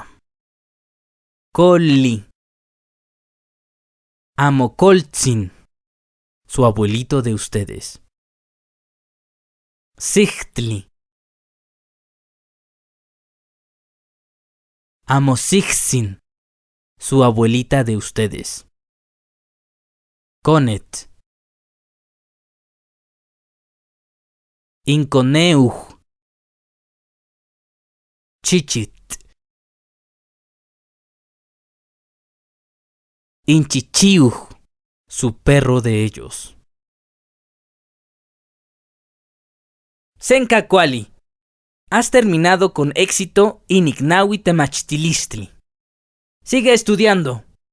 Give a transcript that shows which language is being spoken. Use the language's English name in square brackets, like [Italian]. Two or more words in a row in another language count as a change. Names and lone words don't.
[Nahuatl languages] Colli, amocoltzin, [Spanish] su abuelito de ustedes. [Nahuatl languages] Sichtli, amosixin, [Spanish] su abuelita de ustedes. [Nahuatl languages] Conet, inconeuj, chichit, Inchichiuj, [Spanish] su perro de ellos. [Nahuatl languages] Senka Kuali. [Spanish] Has terminado con éxito [Nahuatl languages] Iniknawi Temachtilistli. [Spanish] Sigue estudiando.